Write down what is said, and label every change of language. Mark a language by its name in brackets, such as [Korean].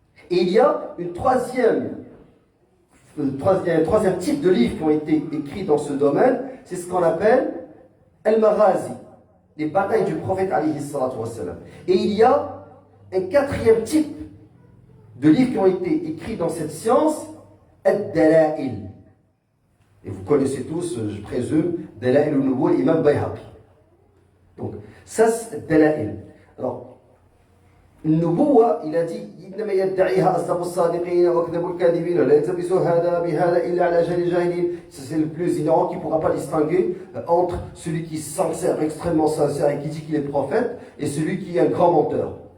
[French] Et il y a un troisième type de livres qui ont été écrits dans ce domaine, c'est ce qu'on appelle Al-Maghazi, les batailles du prophète alayhi salatu wassalam. Et il y a un quatrième type de livres qui ont été écrits dans cette science, Ad-Dala'il, Et vous connaissez tous, je présume, Dala'il al-Nubuwwa, l'imam Bayhaqi. Donc, ça c'est Dala'il. [Arabic] Alors, النبوة [French] il a dit [Arabic] إنما يدعيها أصدق الصادقين وأكذب الكاذبين ولا يلتبس هذا بهذا إلا على جهل الجاهلين. [French] C'est le plus ignorant qui ne pourra pas distinguer entre celui qui s'en sert extrêmement sincère et qui dit qu'il est prophète et celui qui est un grand menteur.